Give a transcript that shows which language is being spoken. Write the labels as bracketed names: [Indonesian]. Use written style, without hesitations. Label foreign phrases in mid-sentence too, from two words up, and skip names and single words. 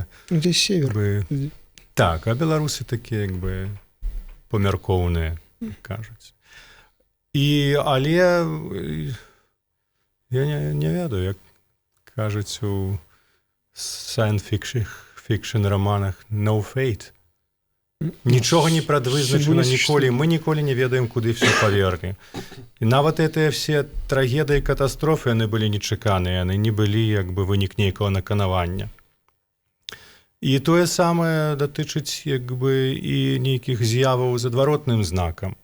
[Russian] Ну, здесь север. [Belarusian] Так, а беларусы такія, як бы, памяркоўныя, кажуць. Але я не ведаю, як кажуць у science-fiction романах [English] «No fate». [Belarusian] Нічога не прадвызначана ніколі. Мы ніколі не ведаем, куды все паверне. І нават гэтыя все трагедыі, катастрофы, яны былі нечаканыя, яны не былі як бы вынік нейкага наканавання. І тое самае датычыць як бы і нейкіх з'яваў з адваротным знакам.